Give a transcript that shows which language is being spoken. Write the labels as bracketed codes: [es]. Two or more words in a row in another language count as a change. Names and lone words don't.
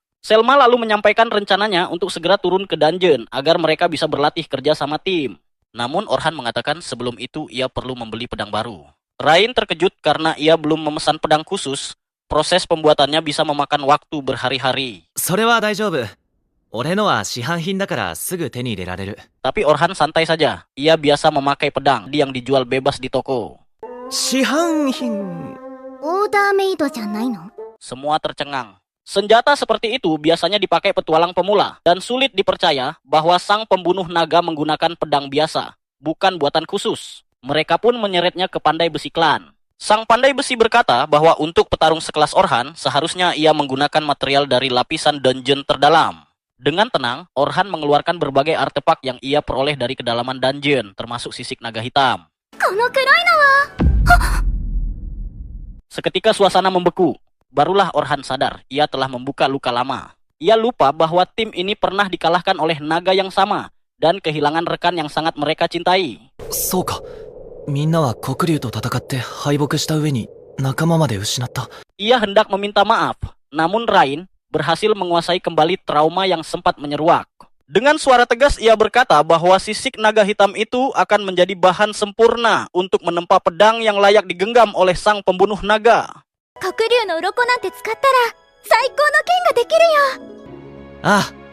[id] Selma lalu menyampaikan rencananya untuk segera turun ke dungeon agar mereka bisa berlatih kerja sama tim. Namun Orhan mengatakan sebelum itu ia perlu membeli pedang baru. Rain terkejut karena ia belum memesan pedang khusus. Proses pembuatannya bisa memakan waktu berhari-hari. [ja] それは大丈夫。俺のは市販品だからすぐ手に入れられる。 [id] Tapi Orhan santai saja. Ia biasa memakai pedang yang dijual bebas di toko. [ja] 市販品。オーダーメイドじゃないの？ [id] Semua tercengang. Senjata seperti itu biasanya dipakai petualang pemula dan sulit dipercaya bahwa sang pembunuh naga menggunakan pedang biasa, bukan buatan khusus. Mereka pun menyeretnya ke pandai besi klan. Sang pandai besi berkata bahwa untuk petarung sekelas Orhan, seharusnya ia menggunakan material dari lapisan dungeon terdalam. Dengan tenang, Orhan mengeluarkan berbagai artefak yang ia peroleh dari kedalaman dungeon, termasuk sisik naga hitam. Seketika suasana membeku. Barulah Orhan sadar, ia telah membuka luka lama. Ia lupa bahwa tim ini pernah dikalahkan oleh naga yang sama dan kehilangan rekan yang sangat mereka cintai. [ja] そうか。みんなは黒竜と戦って敗北した上に仲間まで失った。 [id] Ia hendak meminta maaf, namun Rain berhasil menguasai kembali trauma yang sempat menyeruak. Dengan suara tegas ia berkata bahwa sisik naga hitam itu akan menjadi bahan sempurna untuk menempa pedang yang layak digenggam oleh sang pembunuh naga. [ja] 黒竜の鱗なんて使ったら最高の剣ができるよ。ああ、